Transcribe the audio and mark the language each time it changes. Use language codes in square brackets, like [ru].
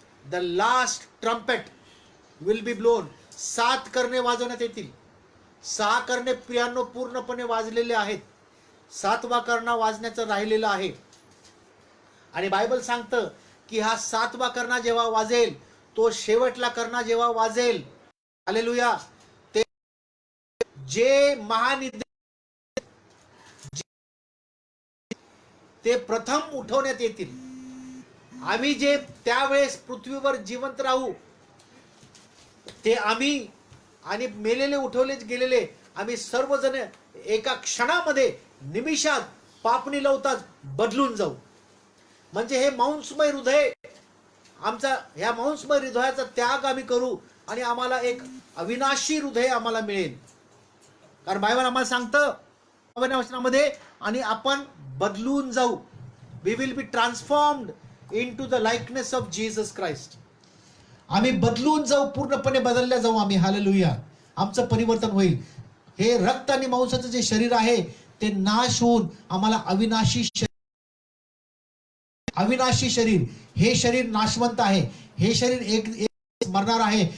[en] The last trumpet will be blown. [mr] 7 कर्णे वाजवण्यात येतील. 6 कर्णे प्रियांनो पूर्णपणे वाजलेले आहेत. 7वा कर्णा वाजण्याचं राहिलेलं आहे. आणि बायबल सांगतं की हा 7वा कर्णा जेव्हा वाजेल, तो शेवटला कर्णा जेव्हा वाजेल, हालेलुया, ते जे महानिद्रा ते प्रथम उठवण्यात येतील. आम्ही जे त्यावेळेस पृथ्वीवर जिवंत राहू ते आम्ही आणि मेलेले उठवले गेलेले आम्ही सर्वजण एका क्षणामध्ये, निमिषात, पापणी लवतात बदलून जाऊ. म्हणजे हे मांसमय हृदय, आमचा ह्या मांसमय हृदयाचा त्याग आम्ही करू आणि आम्हाला एक अविनाशी हृदय आम्हाला मिळेल. कारण बायबल आम्हाला सांगतं वचनामध्ये, आणि आपण बदलून जाऊ. [en] We will be transformed in to the likeness of Jesus Christ. [mr] आम्ही बदलून जाऊ, पूर्णपणे बदलल्या जाऊ आम्ही. हालेलुया. आमचं परिवर्तन होईल. हे रक्त आणि मांसाचं जे शरीर आहे ते नाश होऊन आम्हाला अविनाशी शरीर. हे शरीर नाशवंत आहे. हे शरीर एक मरणार आहे.